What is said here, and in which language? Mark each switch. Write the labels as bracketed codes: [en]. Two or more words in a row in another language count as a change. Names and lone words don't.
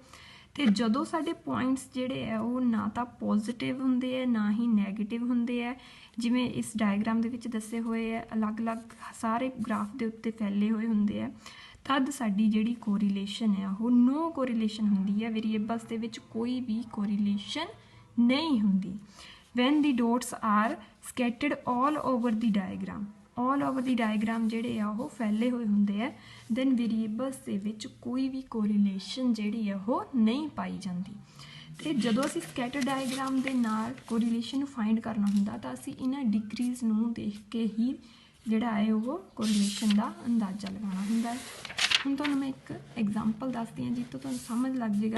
[pa] ਤੇ ਜਦੋਂ ਸਾਡੇ ਪੁਆਇੰਟਸ ਜਿਹੜੇ ਹੈ ਉਹ ਨਾ ਤਾਂ ਪੋਜ਼ਿਟਿਵ ਹੁੰਦੇ ਹੈ ਨਾ ਹੀ ਨੈਗੇਟਿਵ ਹੁੰਦੇ ਹੈ ਜਿਵੇਂ ਇਸ ਡਾਇਗਰਾਮ ਦੇ ਵਿੱਚ ਦੱਸੇ ਹੋਏ ਹੈ ਅਲੱਗ-ਅਲੱਗ ਸਾਰੇ ਗ੍ਰਾਫ ਦੇ ਉੱਤੇ ਫੈਲੇ ਹੋਏ ਹੁੰਦੇ ਆ ਤਦ ਸਾਡੀ ਜਿਹੜੀ ਕੋਰਿਲੇਸ਼ਨ ਹੈ ਉਹ [en] no correlation [pa] ਹੁੰਦੀ ਹੈ ਵੇਰੀਏਬਲਸ ਦੇ ਵਿੱਚ ਕੋਈ ਵੀ ਕੋਰਿਲੇਸ਼ਨ ਨਹੀਂ ਹੁੰਦੀ। [en] when the dots are scattered all over the diagram all over the diagram [pa] ਜਿਹੜੇ ਆ ਉਹ ਫੈਲੇ ਹੋਏ ਹੁੰਦੇ ਆ then variables ਦੇ ਵਿੱਚ ਕੋਈ ਵੀ ਕੋਰਿਲੇਸ਼ਨ ਜਿਹੜੀ ਆ ਉਹ ਨਹੀਂ ਪਾਈ ਜਾਂਦੀ ਤੇ ਜਦੋਂ ਅਸੀਂ [en] scatter diagram [pa] ਦੇ ਨਾਲ ਕੋਰਿਲੇਸ਼ਨ ਨੂੰ ਫਾਈਂਡ ਕਰਨਾ ਹੁੰਦਾ ਤਾਂ ਅਸੀਂ ਇਹਨਾਂ ਡਿਗਰੀਜ਼ ਨੂੰ ਦੇਖ ਕੇ ਹੀ ਜਿਹੜਾ ਹੈ ਉਹ ਕੋਰਿਲੇਸ਼ਨ ਦਾ ਅੰਦਾਜ਼ਾ ਲਗਾਉਣਾ ਹੁੰਦਾ ਹੈ। ਹੁਣ ਤੁਹਾਨੂੰ ਮੈਂ ਇੱਕ ਐਗਜ਼ਾਮਪਲ ਦੱਸਦੀ ਹਾਂ ਜਿਸ ਤੋਂ ਤੁਹਾਨੂੰ ਸਮਝ ਲੱਗ ਜਾਏਗਾ।